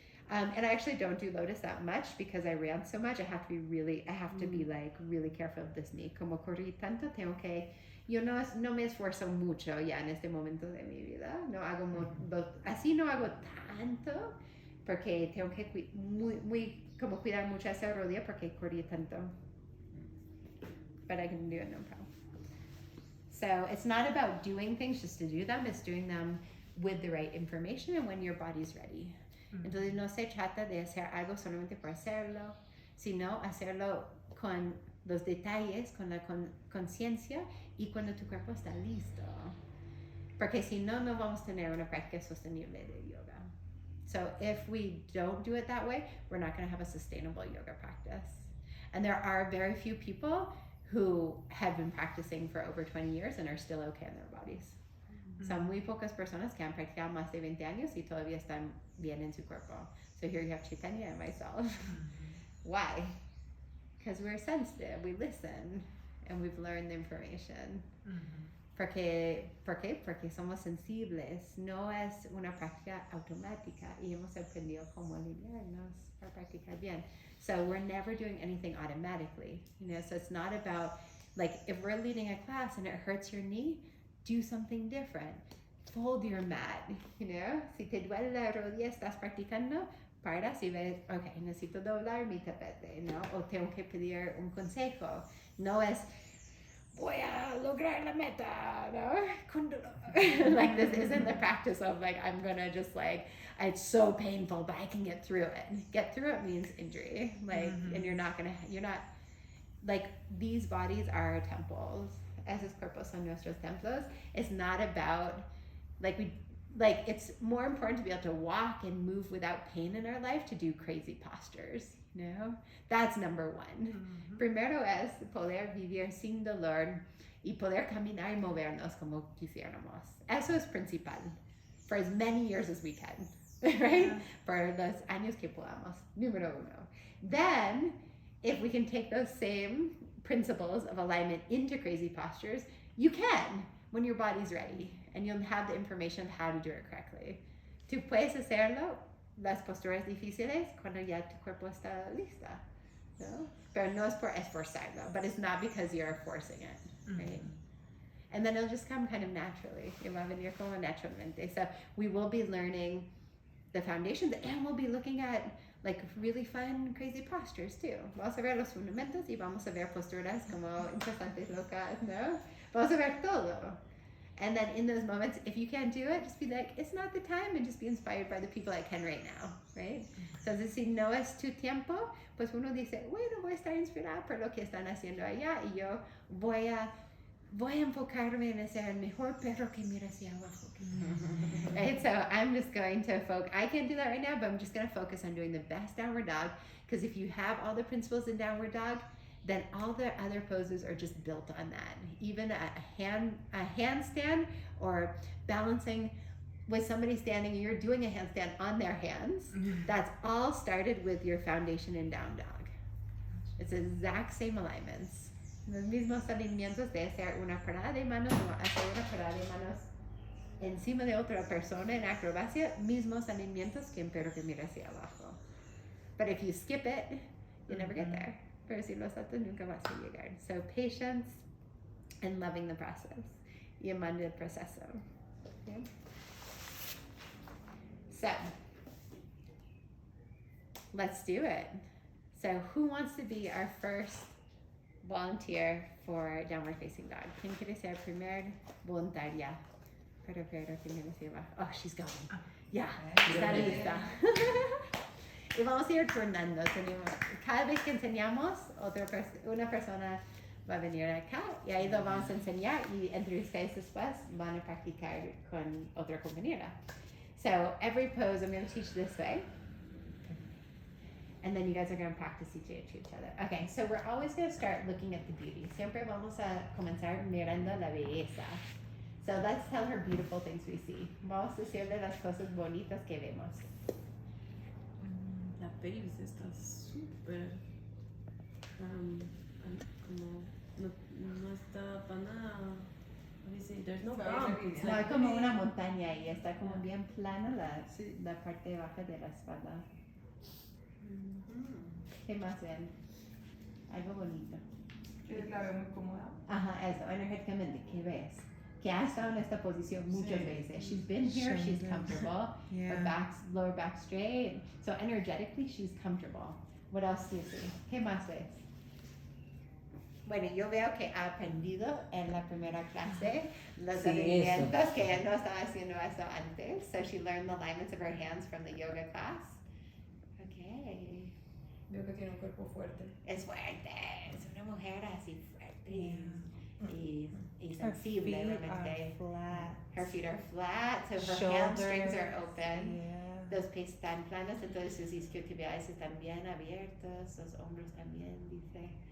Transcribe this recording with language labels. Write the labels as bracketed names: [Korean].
[English] And I actually don't do lotus that much because I ran so much. I have to be like really careful of this knee. [Spanish] Como corrí tanto, yo no me esfuerzo mucho ya en este momento de mi vida. No hago así no hago tanto porque tengo que como cuidar mucho esa rodilla porque corrí tanto. [English] But I can do it no problem. So it's not about doing things just to do them. It's doing them with the right information and when your body's ready. [Spanish] Entonces no se trata de hacer algo solamente por hacerlo, sino hacerlo con los detalles, con la conciencia y cuando tu cuerpo está listo. Porque si no, no vamos a tener una práctica sostenible de yoga. [English] So if we don't do it that way, we're not going to have a sustainable yoga practice. And there are very few people who have been practicing for over 20 years and are still okay in their bodies. [Spanish] Son muy pocas personas que han practicado más de 20 años y todavía están bien en su cuerpo. [English] So here you have Chaitanya and myself. Why? Because we're sensitive, we listen, and we've learned the information. [Spanish] ¿Por qué? Porque somos sensibles. No es una práctica automática y hemos aprendido cómo alinearnos para practicar bien. [English] So we're never doing anything automatically. So it's not about, like, if we're leading a class and it hurts your knee, do something different. Fold your mat, [Spanish] Si te duele la rodilla, estás practicando, paras y ves, ok, necesito doblar mi tapete, O tengo que pedir un consejo. No es, voy a lograr la meta, Con dolor. [English] Like, this isn't the practice of, like, I'm gonna just, like, it's so painful, but I can get through it. Get through it means injury. Like, and you're not, like, these bodies are our temples. [Spanish] Esos cuerpos son nuestros templos. [English] It's not about, it's more important to be able to walk and move without pain in our life to do crazy postures, That's number one. [Spanish] Primero es poder vivir sin dolor y poder caminar y movernos como quisiéramos. Eso es principal. [English] For as many years as we can, right? Yeah. [Spanish] For los años que podamos. Número uno. [English] Then, if we can take those same principles of alignment into crazy postures, you can when your body's ready and you'll have the information of how to do it correctly. [Spanish] Tú puedes hacerlo, las posturas difíciles, cuando ya tu cuerpo está lista, Pero no es por esforzarlo, [English] but it's not because you're forcing it, right? And then it'll just come kind of naturally. It [Spanish] va a venir como naturalmente. [English] So we will be learning the foundations and we'll be looking at like really fun, crazy postures too. [Spanish] Vamos a ver los fundamentos y vamos a ver posturas como interesantes, locas, Vamos a ver todo. [English] And then in those moments, if you can't do it, just be like, it's not the time, and just be inspired by the people I can right now, right? [Spanish] Entonces, si no es tu tiempo, pues uno dice, bueno, voy a estar inspirada por lo que están haciendo allá y yo voy a enfocarme en ser el mejor perro que mira hacia abajo. [English] Right? So I'm just going to I can't do that right now, but I'm just going to focus on doing the best downward dog, because if you have all the principles in downward dog, then all the other poses are just built on that. Even a handstand or balancing with somebody standing, you're doing a handstand on their hands. That's all started with your foundation in down dog. It's the exact same alignments. [Spanish] Los mismos alineamientos de hacer una parada de manos o hacer una parada de manos encima de otra persona en acrobacia, mismos alineamientos que en perro que mira hacia abajo. [English] But if you skip it, you'll never get there. [Spanish] Pero si lo saltas, nunca vas a llegar. [English] So patience and loving the process. [Spanish] Y amando el proceso. [English] Okay? So, let's do it. So who wants to be our first volunteer for downward facing dog? [Spanish] ¿Quién quiere ser primer voluntaria? Pero que mira hacia abajo. [English] Oh, she's going. [Spanish] Ya, está lista. Y vamos a ir turnando. Cada vez que enseñamos, una persona va a venir acá y ahí lo vamos a enseñar y entre ustedes después van a practicar con otra compañera. [English] So every pose I'm going to teach this way. And then you guys are going to practice each other. Okay, so we're always going to start looking at the beauty. [Spanish] Siempre vamos a comenzar mirando la belleza. [English] So let's tell her beautiful things we see. [Spanish] Vamos a decirle las cosas bonitas que vemos. La pelvis está súper como no está para nada. [English] There's no bump. [Spanish] No, hay como una montaña y está como bien plana la parte baja de la espalda. ¿Qué más ven? Algo bonito. La veo muy cómoda. Ajá, eso, energéticamente, ¿qué ves? Que ha estado en esta posición muchas Sí. [English] veces. She's been here, she's Shoulders. comfortable. Her Yeah. back's, lower back straight. So energetically, she's comfortable. What else do you see? [Spanish] ¿Qué más ves? Bueno, yo veo que ha aprendido en la primera clase los Sí, alineamientos que ella no estaba haciendo eso antes. [English] So she learned the alignments of her hands from the yoga class. Okay. [Spanish] Veo que tiene un cuerpo fuerte. Es fuerte, es una mujer así fuerte [English] Yeah. [Spanish] y [English] Her [Spanish] sensible, [English] feet are [Spanish] realmente. [English] flat. Her feet are flat, so her hamstrings are open. Yeah. [Spanish] Los pies están planos, entonces sus isquiotibiales están bien abiertos, los hombros también, dice.